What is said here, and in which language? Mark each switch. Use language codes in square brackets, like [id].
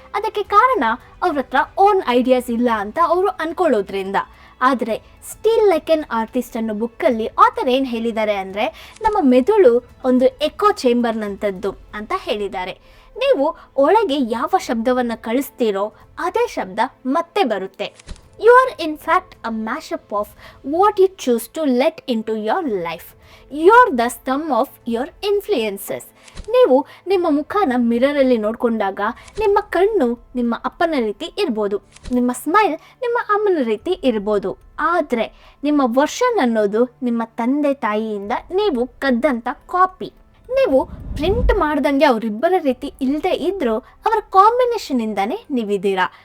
[kn] ಅದಕ್ಕೆ ಕಾರಣ ಅವ್ರ ಹತ್ರ ಓನ್ ಐಡಿಯಾಸ್ ಇಲ್ಲ ಅಂತ ಅವರು ಅಂದ್ಕೊಳ್ಳೋದ್ರಿಂದ. ಆದರೆ ಸ್ಟಿಲ್ ಲೈಕ್ ಎನ್ ಆರ್ಟಿಸ್ಟ್ ಅನ್ನೋ ಬುಕ್ಕಲ್ಲಿ ಆಥರ್ ಏನು ಹೇಳಿದ್ದಾರೆ ಅಂದರೆ, ನಮ್ಮ ಮೆದುಳು ಒಂದು ಎಕೋ ಚೇಂಬರ್ನಂಥದ್ದು ಅಂತ ಹೇಳಿದ್ದಾರೆ. ನೀವು ಒಳಗೆ ಯಾವ ಶಬ್ದವನ್ನು ಕಳಿಸ್ತೀರೋ ಅದೇ ಶಬ್ದ ಮತ್ತೆ ಬರುತ್ತೆ. [en] You are in fact a mashup of what you choose to let into your life. You're the sum of your influences. [kn] ನೀವು ನಿಮ್ಮ ಮುಖನ ಮಿರರಲ್ಲಿ ನೋಡಿಕೊಂಡಾಗ ನಿಮ್ಮ ಕಣ್ಣು ನಿಮ್ಮ ಅಪ್ಪನ ರೀತಿ ಇರ್ಬೋದು, ನಿಮ್ಮ ಸ್ಮೈಲ್ ನಿಮ್ಮ ಅಮ್ಮನ ರೀತಿ ಇರ್ಬೋದು. ಆದರೆ ನಿಮ್ಮ ವರ್ಷನ್ ಅನ್ನೋದು ನಿಮ್ಮ ತಂದೆ ತಾಯಿಯಿಂದ ನೀವು ಕದ್ದಂಥ ಕಾಪಿ. ನೀವು ಪ್ರಿಂಟ್ ಮಾಡ್ದಂಗೆ ಅವರಿಬ್ಬರ ರೀತಿ ಇಲ್ಲದೆ ಇದ್ದರೂ ಅವರ ಕಾಂಬಿನೇಷನಿಂದನೇ ನೀವಿದ್ದೀರಾ.